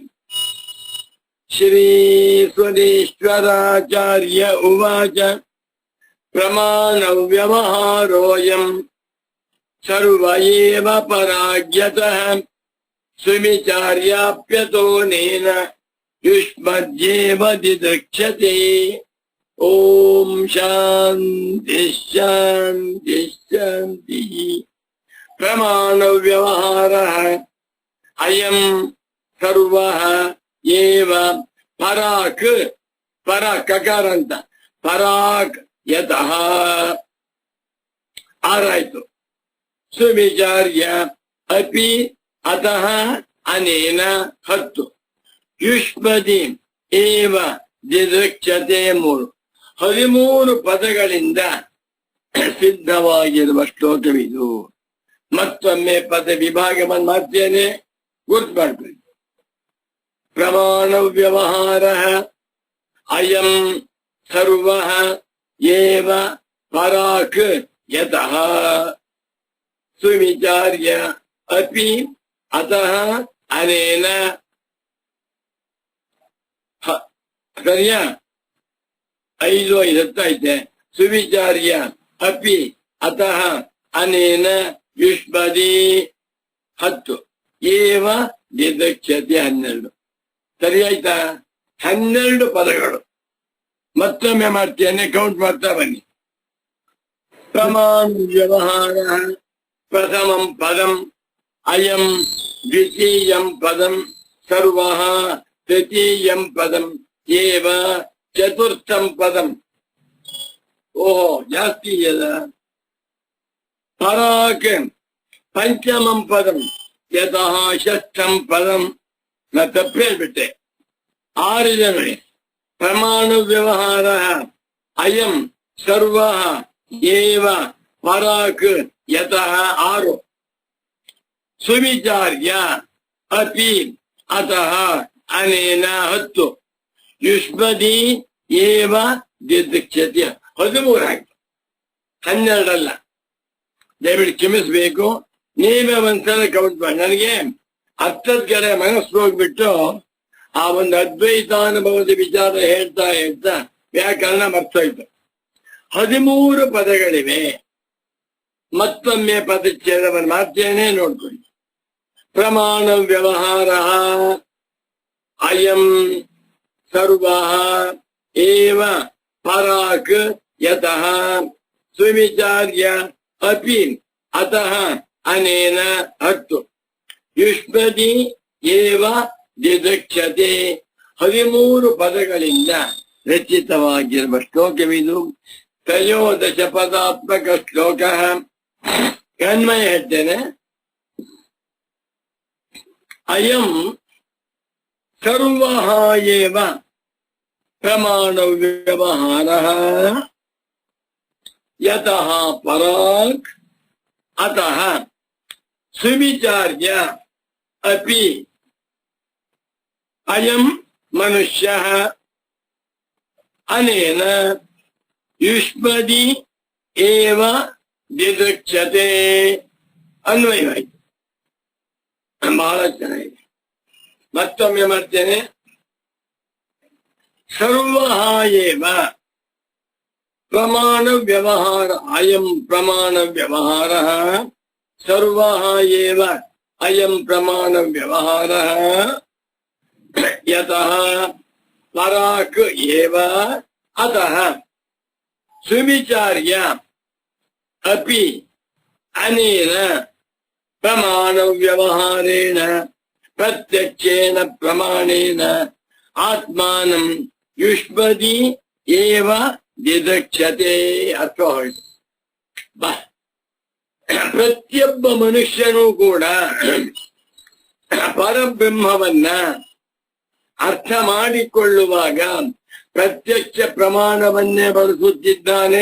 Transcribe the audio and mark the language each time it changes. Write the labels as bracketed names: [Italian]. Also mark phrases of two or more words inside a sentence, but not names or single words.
[Sanskrit] ಶ್ರೀ ಸ್ವರೇಶ್ವರಾಚಾರ್ಯ ಉವಾಚ ಪ್ರಮಾಣ ವ್ಯವಹಾರೋಯಂ ಸರ್ವ ಏವ ಪರಾಜ್ಯತಃ ಸುವಿಚಾರ್ಯಾಪ್ಯತೋನೇನ ಯುಷ್ಮದ್ಯೇವ ದಿದಕ್ಷತೆ. ಓಂ ಶಾಂತಿ ಶಾಂತಿ ಶಾಂತಿ. ಪ್ರಮಾಣ ವ್ಯವಹಾರ ಅಯಂ ಸರ್ವ ಏವ ಪರಾಕ್. [Kannada] ಕಕಾರ ಅಂತ [Sanskrit] ಪರಾಕ್ ಯತಃ [Kannada] ಆರಾಯ್ತು. [Sanskrit] ಸುವಿಚಾರ್ಯ ಅಪಿ ಅತಃ ಅನೇನ 10. ಯುಷ್ಮದಿ ಏವ ದಿದೃಕ್ಷತೆ 3. [Kannada] 13 ಪದಗಳಿಂದ ಸಿದ್ಧವಾಗಿರುವ ಶ್ಲೋಕವಿದು. ಮತ್ತೊಮ್ಮೆ ಪದ ವಿಭಾಗವನ್ನು ಮಾಡ್ತೇನೆ, ಗುರ್ತು ಮಾಡ್ಕೊಳ್ಳಿ. [Sanskrit] ಪ್ರಮಾಣ ವ್ಯವಹಾರ ಅಯಂ ಸರ್ವ ಏವ ಪರಾಕ್ ಯತಃ ಸುವಿಚಾರ್ಯ ಅಪಿ ಅತಃ ಅನೇನ. [Kannada] ಸರಿಯಾ? [Sanskrit] 5 10 ಸುವಿಚಾರ್ಯ ಅಪಿ ಅತಃ ಅನೇನ ಯುಷ್ಮದಿ 10 ಏವ ದಿದಕ್ಷತೆ 12. [Kannada] ಸರಿಯಾಯ್ತಾ? 12 ಪದಗಳು. ಮತ್ತೊಮ್ಮೆ ಮಾಡ್ತೇನೆ, ಕೌಂಟ್ ಮಾಡ್ತಾ ಬನ್ನಿ. [Sanskrit] ಪ್ರಮಾಣ ವ್ಯವಹಾರ ಪ್ರಥಮಂ ಪದಂ ಅಯಂ ದ್ವಿತೀಯಂ ಪದಂ ಸರ್ವಃ ತೃತೀಯಂ ಪದಂ ಏವ ಚತುರ್ಥಂ ಪದಂ. ಓಹೋ, [Kannada] ಜಾಸ್ತಿ ಇದೆಯಲ್ಲ. [Sanskrit] ಪರಾಕ್ ಪಂಚಮಂ ಪದಂ ಯತಃ ಷಷ್ಠಂ ಪದಂ. [Kannada] ನಾ ತಪ್ಪು ಹೇಳ್ಬಿಟ್ಟೆ. 6 ಜನ. [Sanskrit] ಪ್ರಮಾಣ ವ್ಯವಹಾರ ಅಯಂ ಸರ್ವ ಏವ ಪರಾಕ್ ಯತಃ 6. ಸುವಿಚಾರ್ಯ ಅಪಿ ಅತಃ ಅನೇನ 10. ಯುಷ್ಮದಿ ಏವ ದಿದಕ್ಷತೆ 13 ಆಯ್ತು. [Kannada] 12 ಅಲ್ಲ. ದಯವಿಟ್ಟು ಕ್ಷಮಿಸಬೇಕು. ನೀವೇ ಒಂದ್ಸಲ ಕೌಂಟ್ ಮಾಡಿ. ನನಗೆ 10 ಕಡೆ ಮನಸ್ಸು ಹೋಗ್ಬಿಟ್ಟು ಆ ಒಂದು ಅದ್ವೈತಾನುಭವದ ವಿಚಾರ ಹೇಳ್ತಾ ಹೇಳ್ತಾ ವ್ಯಾಕರಣ ಮರ್ತೋಯ್ತು. 13 ಪದಗಳಿವೆ. ಮತ್ತೊಮ್ಮೆ ಪದಚ್ಛೇದವನ್ನು ಮಾಡ್ತೇನೆ, ನೋಡ್ಕೊಳ್ಳಿ. [Sanskrit] ಪ್ರಮಾಣ ವ್ಯವಹಾರ ಅಯಂ ಸರ್ವ ಏವ ಪರಾಕ್ ಯತಃ ಸುವಿಚಾರ್ಯ ಅಪಿ ಅತಃ ಅನೇನ 10. ಯುಷ್ಮದಿ ಏವ ದಿದಕ್ಷತೆ [Kannada] 13 ಪದಗಳಿಂದ ರಚಿತವಾಗಿರುವ ಶ್ಲೋಕವಿದು. ತ್ರಯೋದಶ ಪದಾತ್ಮಕ ಶ್ಲೋಕ. ಅನ್ವಯ ಹೇಳ್ತೇನೆ. [Sanskrit] ಅಯಂ ಸರ್ವಃ ಏವ ಪ್ರಮಾಣ ವ್ಯವಹಾರಃ ಯತಃ ಪರಾಕ್ ಅತಃ ಸುವಿಚಾರ್ಯ ಅಪಿ ಅಯಂ ಮನುಷ್ಯಃ ಅನೇನ ಯುಷ್ಮದಿ ಏವ ದಿದೃಕ್ಷತೆ. [Kannada] ಅನ್ವಯವಾಯಿತು. ಬಹಳ ಚೆನ್ನಾಗಿದೆ. ಮತ್ತೊಮ್ಮೆ ಮಾಡ್ತೇನೆ. [Sanskrit] ಸರ್ವಃ ಏವ ಪ್ರಮಾಣ ವ್ಯವಹಾರ ಅಯಂ ಪ್ರಮಾಣ ವ್ಯವಹಾರ. ಸರ್ವಃ ಏವ ಅಯಂ ಪ್ರಮಾಣ ವ್ಯವಹಾರ ಯತಃ ಪರಾಕ್ ಏವ ಅತಃ ಸುವಿಚಾರ್ಯ ಅಪಿ ಅನೇನ ಪ್ರಮಾಣ ವ್ಯವಹಾರೇಣ ಪ್ರತ್ಯಕ್ಷೇನ ಪ್ರಮಾಣೇನ ಆತ್ಮಾನಂ ಯುಷ್ಮದಿ ಏವ ದಿದಕ್ಷತೆ. [Kannada] ಅರ್ಥ ಹೊರಟು. ಪ್ರತಿಯೊಬ್ಬ ಮನುಷ್ಯನೂ ಕೂಡ ಪರಬ್ರಹ್ಮವನ್ನ ಅರ್ಥ ಮಾಡಿಕೊಳ್ಳುವಾಗ ಪ್ರತ್ಯಕ್ಷ ಪ್ರಮಾಣವನ್ನೇ ಬಳಸುತ್ತಿದ್ದಾನೆ.